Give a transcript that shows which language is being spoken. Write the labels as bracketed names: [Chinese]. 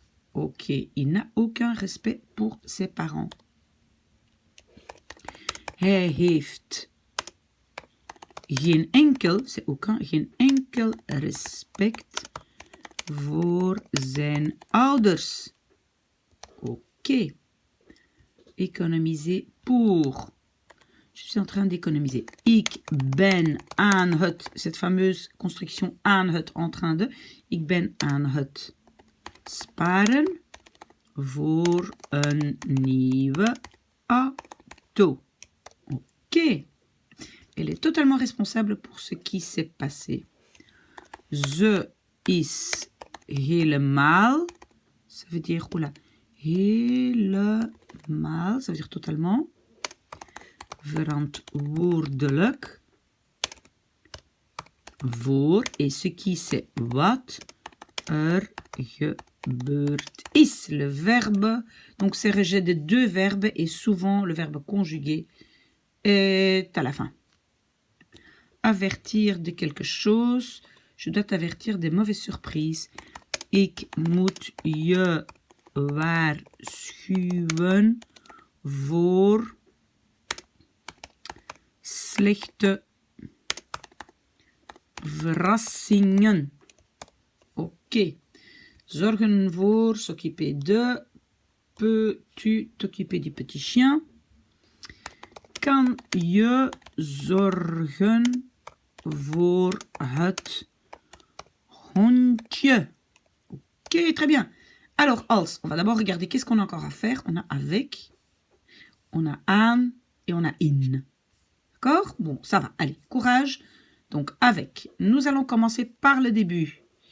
[French] Ok, il n'a aucun respect pour ses parents. [Dutch] Hij heeft geen enkel, [French] c'est aucun, [Dutch] geen enkel respect voor zijn ouders. [French] Ok. Économiser pour. Je suis en train d'économiser. [Dutch] Ik ben aan het, [French] cette fameuse construction [Dutch] aan het, [French] en train de. [Dutch] Ik ben aan het sparen voor een nieuwe auto. [French] Ok. Elle est totalement responsable pour ce qui s'est passé. [Dutch] Ze is helemaal. [French] Ça veut dire, oula, helemaal, ça veut dire totalement. [Dutch] Verantwoordelijk voor, [French] et ce qui c'est [Dutch] wat er gebeurd is. [French] Le verbe, donc c'est rejet de deux verbes et souvent le verbe conjugué est à la fin. Avertir de quelque chose, je dois t'avertir des mauvaises surprises. [Dutch] Ik moet je waarschuwen voor slechte verrassingen. Oké. Zorgen voor, [French] s'occuper de. Peux-tu t'occuper du petit chien? [Dutch] Kan je zorgen voor het hondje? [French] Ok, très bien. Alors, als, on va d'abord regarder qu'est-ce qu'on a encore à faire. On a avec, on a aan et on a in. D'accord? Bon, ça va. Allez, courage. Donc, avec. Nous allons commencer par le début.